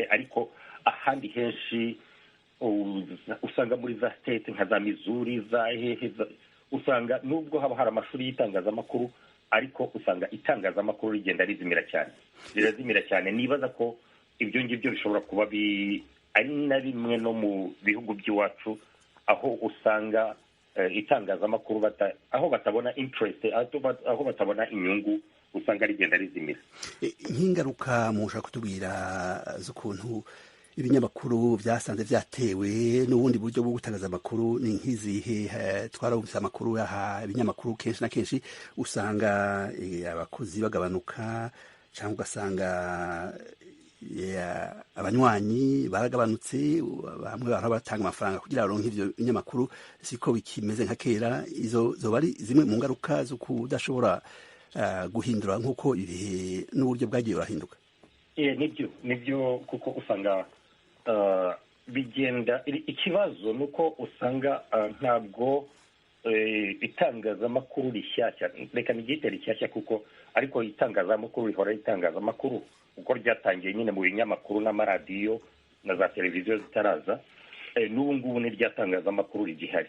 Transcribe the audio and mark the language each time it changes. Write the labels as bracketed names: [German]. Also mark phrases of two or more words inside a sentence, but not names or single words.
[Kinyarwanda] Ariko ahandi henshi usanga muri za state nka za Missouri, usanga nubwo haba hari amashuri y'itangazamakuru, ariko usanga itangazamakuru rigenda rirazimira cyane. Nibaza ko ibyo ngibyo bishobora kuba ari na bimwe no mu bihugu by'iwacu, aho usanga itangazamakuru aho batabona interest, aho batabona inyungu, usanga rigenda rizimira. Nk'ingaruka mushaka kutubwira z'ukuntu ibinyamakuru byasanze byatewe n'ubundi buryo bwo gutangaza amakuru ni nk'izihe? [Rundi] Twarumvise amakuru yaha ibinyamakuru kenshi na kenshi usanga abakozi bagabanuka, cyangwa ugasanga abanywanyi baragabanutse, bamwe batanga amafaranga kugira ngo baronke ivyo binyamakuru, siko bikimeze nka kera. Izo bari zimwe mu ngaruka zo kudashobora guhindura nk'uko ibihe n'uburyo bwagiye burahinduka. [Kinyarwanda] Nibyo kuko usanga bigenda. Ikibazo nuko usanga ntabwo itangazamakuru rishyashya, reka nigite rishyashya kuko ariko itangazamakuru rihora itangazamakuru uko ryatangiye nyine mu binyamakuru n'amaradiyo na za televiziyo zitaraza, n'ubu ngubu ni ryatangazamakuru rigihari.